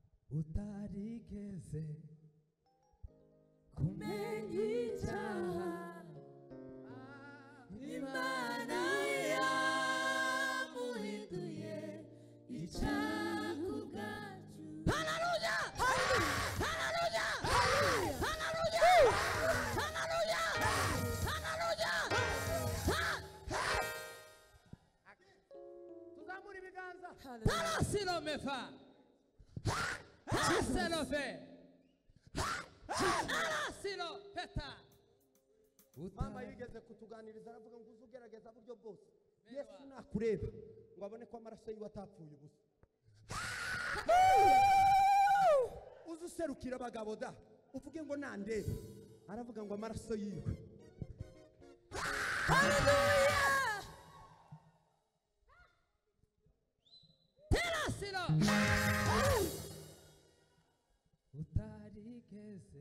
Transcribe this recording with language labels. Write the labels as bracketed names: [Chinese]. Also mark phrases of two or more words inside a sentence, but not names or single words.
[Kinyarwanda] Utarigeze kumenya icyaha, Imana yamuhinduye Icaku bwacu. Haleluya! Haleluya! Haleluya! Haleluya! Haleluya! Haleluya! Haleluya! Ha! Tuzamura ibiganza. Haleluya. Tala silo mefa. Ha! Ha! Silo fe. Ha! Tala silo peta. Mama yigeze kutuganiriza, aravuga ngo uze ugerageza buryo bwose. Yesu nakureba, ngo abone ko amaraso yiwe atapfuye ubusa. Uze userukira abagabo da, uvuge ngo nandebe. Aravuga ngo amaraso yiwe. Hallelujah! [English] Tell us, Lord. [Kinyarwanda] Utarigeze